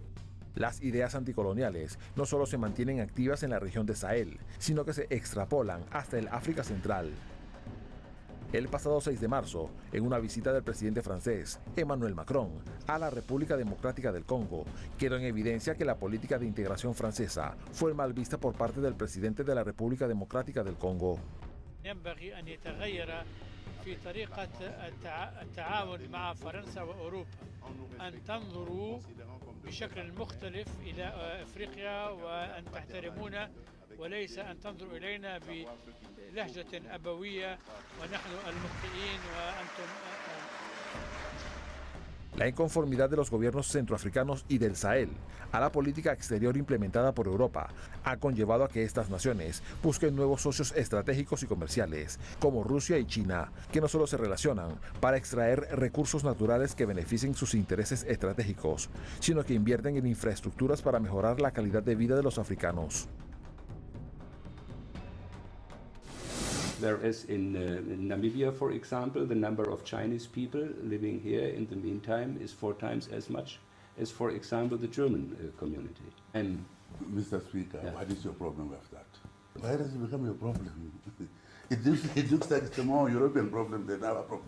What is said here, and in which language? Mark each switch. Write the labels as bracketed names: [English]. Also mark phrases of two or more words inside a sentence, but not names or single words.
[Spanish] Las ideas anticoloniales no solo se mantienen activas en la región de Sahel, sino que se extrapolan hasta el África Central. El pasado 6 de marzo, en una visita del presidente francés, Emmanuel Macron, a la República Democrática del Congo, quedó en evidencia que la política de integración francesa fue mal vista por parte del presidente de la República Democrática del Congo. [Arabic] وليس أن تنظروا إلينا بلهجة أبوية ونحن المخطئين وأنتم. [Spanish] La inconformidad de los gobiernos centroafricanos y del Sahel a la política exterior implementada por Europa ha conllevado a que estas naciones busquen nuevos socios estratégicos y comerciales, como Rusia y China, que no solo se relacionan para extraer recursos naturales que beneficien sus intereses estratégicos, sino que invierten en infraestructuras para mejorar la calidad de vida de los africanos. [English] Whereas in Namibia, for example, the number of Chinese people living here in the meantime is 4 times as much as, for example, the German community. And Mr. Speaker, yeah. What is your problem with that? Why does it become your problem? It looks like it's a more European problem than our problem.